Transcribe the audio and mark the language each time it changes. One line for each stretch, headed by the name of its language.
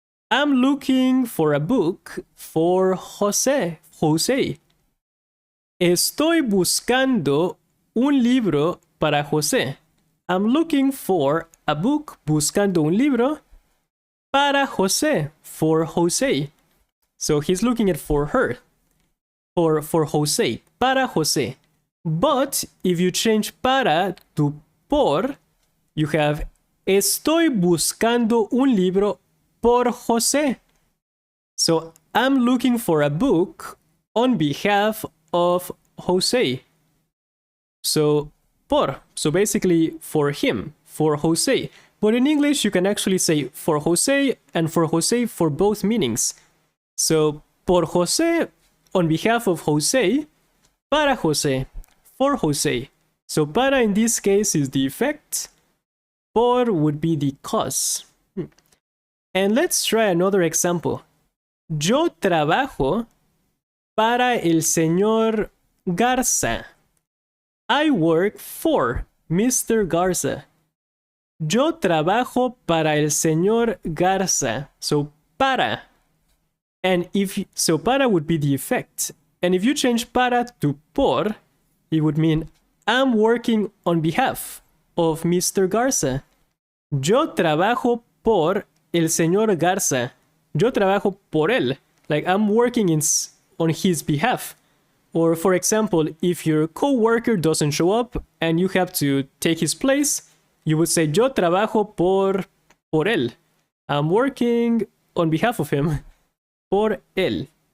English: I'm looking for a book for José.
Spanish: Estoy buscando un libro para José.
English: I'm looking for a book,
Spanish: buscando un libro para José,
English: for José. So he's looking at for her, for José,
Spanish: para José.
English: But if you change para to por, you have
Spanish: estoy buscando un libro por José.
English: So I'm looking for a book on behalf of José. So por, so basically for him, for José. But in English, you can actually say for José and for José for both meanings. So por José, on behalf of José, para José, for José. So para in this case is the effect, por would be the cause. And let's try another example.
Spanish: Yo trabajo para el señor Garza.
English: I work for Mr. Garza.
Spanish: Yo trabajo para el señor Garza.
English: So para. And so para would be the effect. And if you change para to por, it would mean I'm working on behalf of Mr. Garza.
Spanish: Yo trabajo por el señor Garza. Yo trabajo por él.
English: Like I'm working on his behalf. Or for example, if your co-worker doesn't show up and you have to take his place, you would say
Spanish: yo trabajo por él.
English: I'm working on behalf of him.
Spanish: Por él.